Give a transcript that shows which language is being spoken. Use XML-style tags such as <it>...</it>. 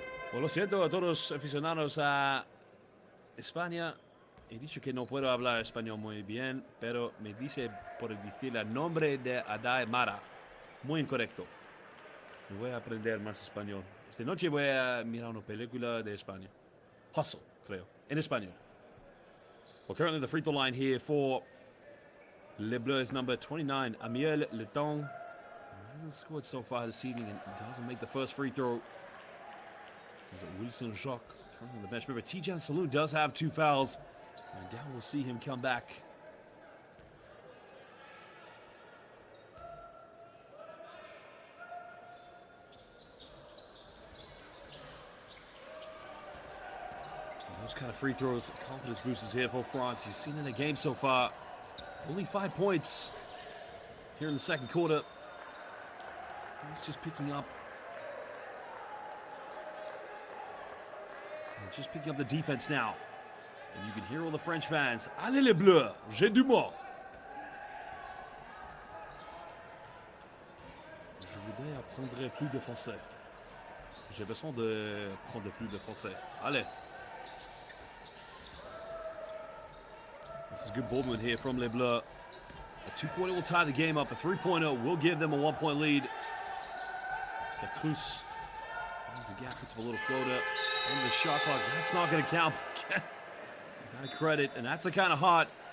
<es>Bueno, lo siento a todos los aficionados a España. He dicho que no puedo hablar español muy bien, pero me dice por decir el nombre de Adai Mara. Muy incorrecto. Me voy a aprender más español. Esta noche voy a mirar una película de España. Hustle, creo, en español.</es> <en>Well, currently the free throw line here for Les Bleus is number 29, Amiel Letong. He hasn't scored so far this evening and doesn't make the first free throw. Is it Wilson Jacques currently on the bench? Remember, Tijan Salou does have 2 fouls. I doubt we'll see him come back. Those kind of free throws, confidence boosters here for France. You've seen in the game so far, only 5 points here in the second quarter. France just picking up. Just picking up the defense now. And you can hear all the French fans.</en> <fr>Allez les Bleus, j'ai du mot. Je voudrais apprendre plus de français. J'ai besoin de prendre plus de français. Allez.</fr> <en>This is good ball movement here from Les Bleus. A 2-pointer will tie the game up. A 3-pointer will give them a 1-point lead. Cruz finds a gap, puts up a little floater. End the shot clock. That's not going to count. Got to credit, and that's the kind of hot.</en>